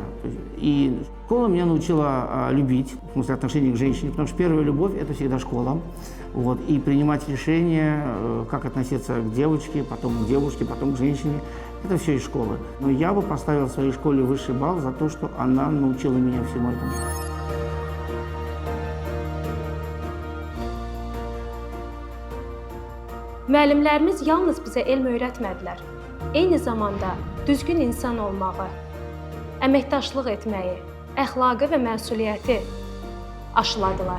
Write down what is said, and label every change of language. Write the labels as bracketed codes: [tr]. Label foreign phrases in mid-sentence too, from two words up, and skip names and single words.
[ru] И школа меня научила любить, в смысле отношения к женщине, потому что первая любовь – это всегда школа. Вот, и принимать решения, как относиться к девочке, потом к девушке, потом к женщине. Это все из школы. Но я бы поставил в своей школе высший балл за то, что она научила меня всему этому. [az] Müəllimlərimiz yalnız bizə elm öyrətmədilər. Eyni zamanda düzgün insan olmağı, əməkdaşlıq etməyi, əxlaqı və məsuliyyəti aşıladılar.